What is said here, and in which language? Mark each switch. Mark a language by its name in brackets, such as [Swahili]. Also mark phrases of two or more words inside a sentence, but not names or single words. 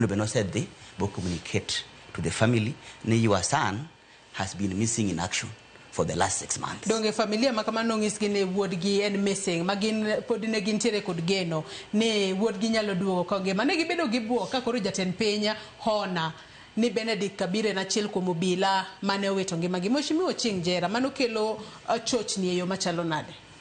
[English] no said they will communicate to the family that your son has been missing in action for the last 6 months. [Luo (Kenya and Tanzania)] Donge familia makamano ngisgine wuodgi en missing magin podine gin tiere kod geno ne wuodgi nyalo duogo konge mane gibedo gibuo ka koro jatend piny Hona ni Benedict Kabire na chiel kuom obila mane owito ngimagi Mheshimiwa Ochieng Jera mano kelo chochni e yo machalo nade.